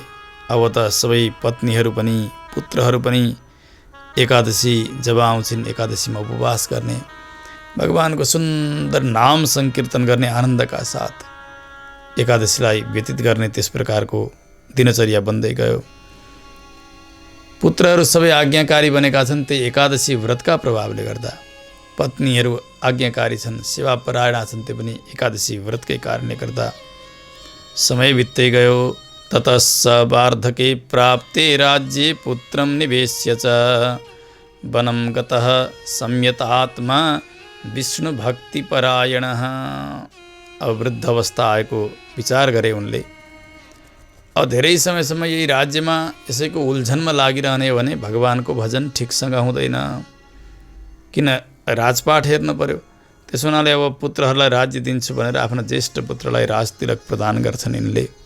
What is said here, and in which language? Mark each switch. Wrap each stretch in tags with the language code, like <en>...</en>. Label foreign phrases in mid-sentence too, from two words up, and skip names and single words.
<ne>अब त सबै पत्नीहरू पनि पुत्रहरू पनि एकादशी जब आउँछिन् एकादशीमा उपवास गर्ने, भगवानको सुन्दर नाम संकीर्तन गर्ने आनन्दका साथ एकादशीलाई व्यतीत गर्ने त्यस प्रकारको दिनचर्या बन्दै गयो। पुत्रहरू सबै आज्ञाकारी बनेका छन् त्यही एकादशी व्रतका प्रभावले गर्दा। पत्नीहरू आज्ञाकारी छन्, सेवापरायणा छन्, त्यो पनि एकादशी व्रतकै कारणले गर्दा। समय बित्दै गयो।</ne> <sa>ततः स वार्धके प्राप्ते राज्ये पुत्रं निवेश्य च वनं गतः संयतात्मा विष्णु भक्तिपरायणः।</sa> <ne>अब वृद्ध अवस्था आएको विचार गरे उनले। अब धेरै समयसम्म यही राज्यमा यसैको उल्झनमा लागिरहने भने भगवानको भजन ठिकसँग हुँदैन, किन राजपाठ हेर्नु पर्यो। त्यसो हुनाले अब पुत्रहरूलाई राज्य दिन्छु भनेर आफ्ना ज्येष्ठ पुत्रलाई राजतिलक प्रदान गर्छन् यिनले।</ne>